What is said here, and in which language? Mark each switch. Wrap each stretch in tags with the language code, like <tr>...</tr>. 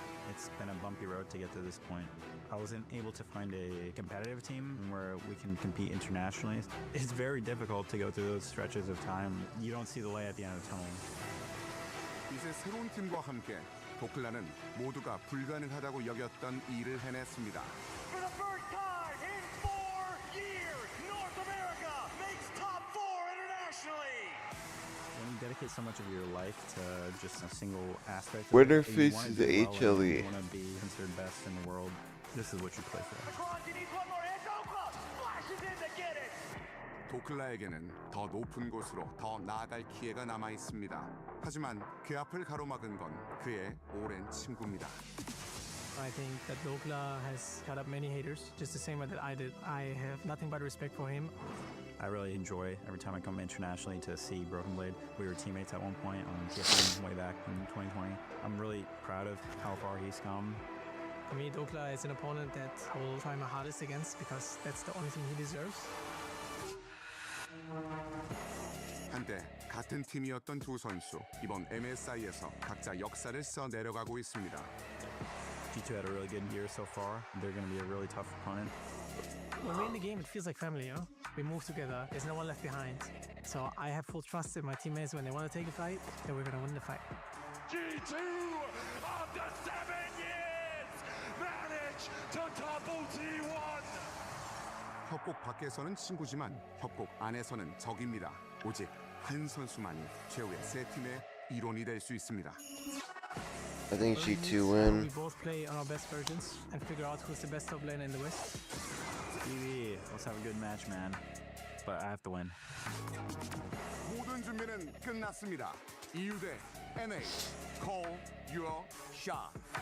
<en>It's been a bumpy road to get to this point. I wasn't able to find a competitive team where we can compete internationally. It's very difficult to go through those stretches of time. You don't see the light at the end of the tunnel.</en> <ko>이제 새로운 팀과 함께 도클라는 모두가 불가능하다고 여겼던 일을 해냈습니다.</ko> <en>For the first time in 4 years, North America makes top 4 internationally. When you dedicate so much of your life to just a single aspect, Winner you wanna faces do well, HLE. you want to be considered best in the world. This is what you play for. Across, he needs one more. It's Oakland. Flashes in to get it.</en> <ko>도클라에게는 더 높은 곳으로 더 나아갈 기회가 남아 있습니다. 하지만 그 앞을 가로막은 건 그의 오랜 친구입니다.</ko> <en>I think that Dokla has got up many haters, just the same way that I did. I have nothing but respect for him. I really enjoy every time I come internationally to see Broken Blade. We were teammates at one point on TFN way back in 2020. I'm really proud of how far he's come. For me, Dokla is an opponent that I will try my hardest against because that's the only thing he deserves.</en> <ko>한때 같은 팀이었던 두 선수 이번 MSI에서 각자 역사를 써 내려가고 있습니다.</ko> <en>G2 had a really good year so far. They're going to be a really tough opponent. When we're in the game, it feels like family, you know? We move together. There's no one left behind. So I have full trust in my teammates when they want to take a fight, that we're going to win the fight. G2 after 7 years managed to double T1.</en> <ko>협곡 밖에서는 친구지만 협곡 안에서는 적입니다. 오직 한 선수만이 최후의 세 팀의 일원이 될 수 있습니다.</ko> <en>I think G2 We win. both play on our best versions and figure out who's the best top laner in the West. BB, let's have a good match, man. But I have to win.</en> <ko>모든 준비는 끝났습니다. EU 대 NA,</ko> <en>call your shot.</en>